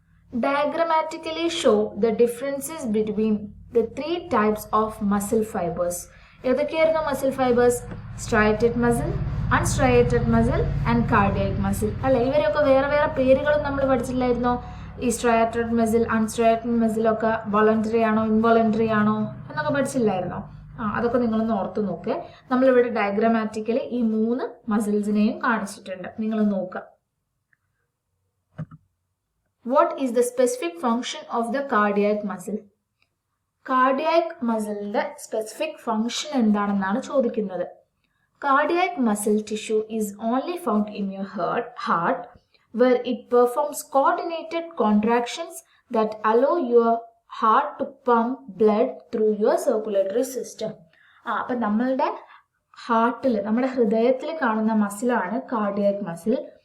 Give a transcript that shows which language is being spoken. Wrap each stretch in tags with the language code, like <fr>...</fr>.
<en>Diagrammatically show the differences between the 3 types of muscle fibers.</en> <ml>ഏതൊക്കെയായിരുന്നു muscle fibres?</ml> <en>Striated muscle, unstriated muscle and cardiac muscle അല്ലെ?</en> <ml>ഇവരൊക്കെ വേറെ വേറെ പേരുകളും നമ്മൾ പഠിച്ചില്ലായിരുന്നോ? ഈ സ്ട്രയേറ്റഡ് മസിൽ, അൺസ്ട്രയേറ്റഡ് മസിലൊക്കെ വോളണ്ടറി ആണോ ഇൻവോളണ്ടറി ആണോ എന്നൊക്കെ പഠിച്ചില്ലായിരുന്നോ? അതൊക്കെ നിങ്ങളൊന്ന് ഓർത്ത് നോക്കുക. നമ്മളിവിടെ ഡയഗ്രമാറ്റിക്കലി ഈ 3 മസിൽസിനെയും കാണിച്ചിട്ടുണ്ട്, നിങ്ങൾ നോക്കുക.</ml> <en>What is the specific function of the cardiac muscle?</en> <ml>Cardiac മസിലിന്റെ specific function എന്താണെന്നാണ് ചോദിക്കുന്നത്.</ml> <en>Cardiac muscle tissue is only found in your heart where it performs coordinated contractions that allow your heart to pump blood through your circulatory system.</en> <ml>അപ്പം നമ്മളുടെ ഹാർട്ടിൽ, നമ്മുടെ ഹൃദയത്തിൽ കാണുന്ന മസിലാണ് cardiac muscle.</ml>